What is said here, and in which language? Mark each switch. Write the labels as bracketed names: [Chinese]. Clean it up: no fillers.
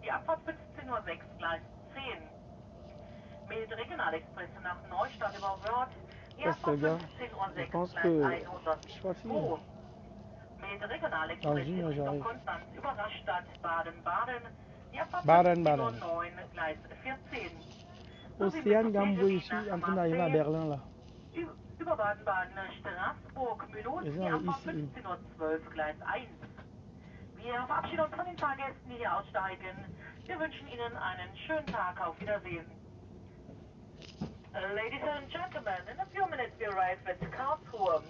[German] Die Abfahrt 15:06 Uhr, Gleis 10. Mit Regionalexpress nach Neustadt über Wörth. Die Abfahrt 15:06 Uhr, Gleis 102. Mit Regionalexpress in Richtung Konstanz über Rastatt, Baden-Baden. Die Abfahrt 15:09 Uhr, Gleis 14. [French] Océane Gamboé, je suis en train d'arriver à Berlin là. [German] Über Baden-Baden, Straßburg, Mühlhausen, die Abfahrt 15:12 Uhr, Gleis 1. Wir verabschieden uns von den Fahrgästen, die hier aussteigen. Wir wünschen Ihnen einen schönen Tag. Auf Wiedersehen. [English] Ladies and gentlemen, in a few minutes we arrive at Karlsruhe.